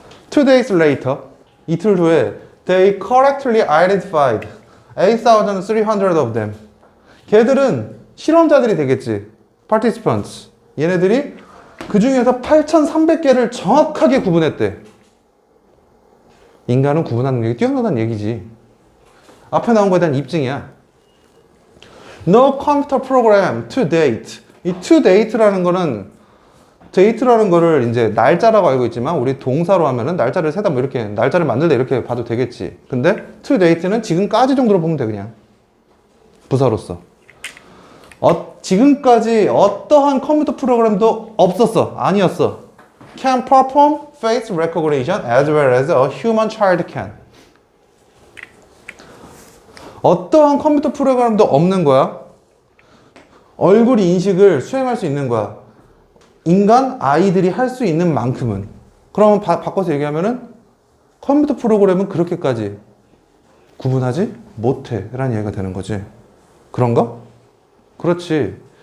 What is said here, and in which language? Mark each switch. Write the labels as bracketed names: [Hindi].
[English] 2 days later, [Korean] 이틀 후에 [English] they correctly identified 8,300 of them. [Korean] 걔들은 실험자들이 되겠지. [English] participants. [Korean] 얘네들이 그 중에서 8,300개를 정확하게 구분했대. 인간은 구분하는 게 뛰어나다는 얘기지. 앞에 나온 거에 대한 입증이야. [English] No computer program to date. [Korean] 이 to date라는 거는 date라는 거를 이제 날짜라고 알고 있지만 우리 동사로 하면은 날짜를 세다 뭐 이렇게 날짜를 만들다 이렇게 봐도 되겠지. 근데 to date는 지금까지 정도로 보면 돼 그냥. 부사로서. 지금까지 어떠한 컴퓨터 프로그램도 없었어. 아니었어. [English] Can perform face recognition as well as a human child can. [Korean] 어떠한 컴퓨터 프로그램도 없는 거야. 얼굴 인식을 수행할 수 있는 거야. 인간 아이들이 할 수 있는 만큼은. 그러면 바꿔서 얘기하면은 컴퓨터 프로그램은 그렇게까지 구분하지 못해 라는 얘기가 되는 거지. 그런가? 그렇지.